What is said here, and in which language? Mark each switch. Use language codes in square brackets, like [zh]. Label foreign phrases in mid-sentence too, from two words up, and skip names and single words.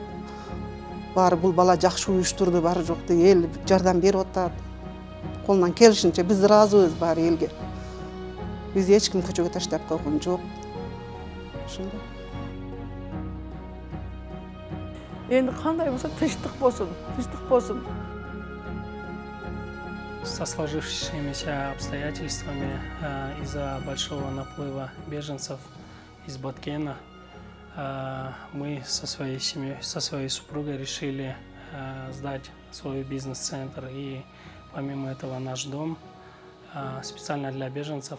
[ky] Баары бул бала жакшы уюштурду, баары жокты, эл жардам берип атат. Колунан келишинче биз ыраазыбыз баары элге. Бизди эч ким көчөгө таштап койгон жок. Ошондой. Энди кандай болсо тынчтык болсун. [ru] Со сложившимися обстоятельствами из-за большого наплыва беженцев из Баткена мы со своей семьей, со своей супругой решили сдать свой бизнес-центр и помимо этого наш дом специально для беженцев.